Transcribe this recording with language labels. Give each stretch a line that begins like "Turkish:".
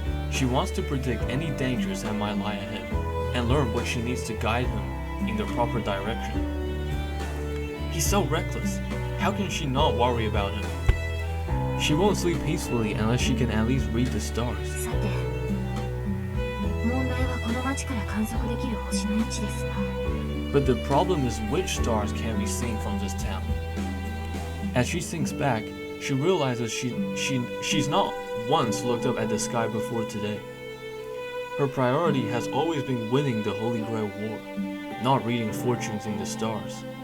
English: She wants to predict any dangers that might lie ahead, and learn what she needs to guide him in the proper direction. He's so reckless. How can she not worry about him? She won't sleep peacefully unless she can at least read the stars.
Japanese: さて、問題はこの町から観測できる星の位置ですが。
English: But the problem is which stars can be seen from this town. As she thinks back, she realizes she's not once looked up at the sky before today. Her priority has always been winning the Holy Grail War, not reading fortunes in the stars.